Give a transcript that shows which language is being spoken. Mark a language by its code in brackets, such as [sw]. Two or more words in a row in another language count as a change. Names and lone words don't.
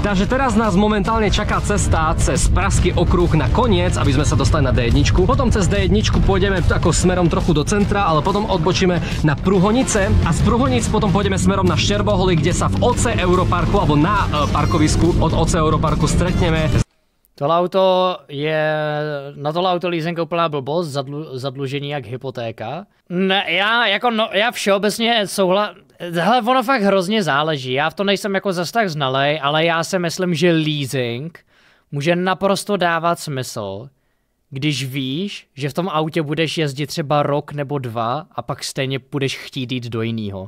[sk] Takže teraz nás momentálne čaká cesta cez Pražský okruh na koniec, aby sme sa dostali na D1. Potom cez D1 pôjdeme ako smerom trochu do centra, ale potom odbočíme na Pruhonice a z Pruhonic potom pôjdeme smerom na Šterboholy, kde sa v OC Europarku alebo na parkovisku od OC Europarku stretneme. [cs] Tohle auto je, na tohle auto leasing úplná blbost, zadlužení jak hypotéka. Ne, já všeobecně hele, ono fakt hrozně záleží, já v tom nejsem jako zas tak znalej, ale já si myslím, že leasing může naprosto dávat smysl, když víš, že v tom autě budeš jezdit třeba rok nebo 2 a pak stejně budeš chtít jít do jiného.